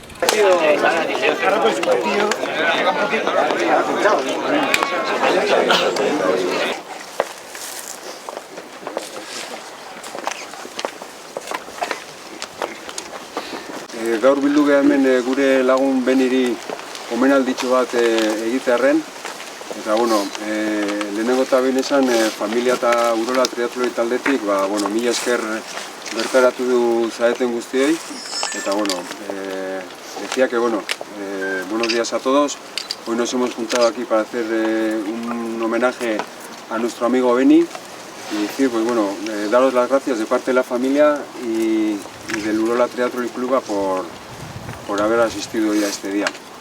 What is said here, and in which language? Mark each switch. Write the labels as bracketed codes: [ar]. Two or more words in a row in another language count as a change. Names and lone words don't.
[eu] Gaur bildu geha hemen gure lagun Beniri omenalditxo bat egitearren. Eta, lehenengo eta behin esan, familia eta Urola Triatloi taldetik, mila esker bertaratu du zaeten guztiei. Eta, [es] decía que, buenos días a todos. Hoy nos hemos juntado aquí para hacer un homenaje a nuestro amigo Beni y decir, daros las gracias de parte de la familia y del Urola Triatloi Club por haber asistido hoy a este día.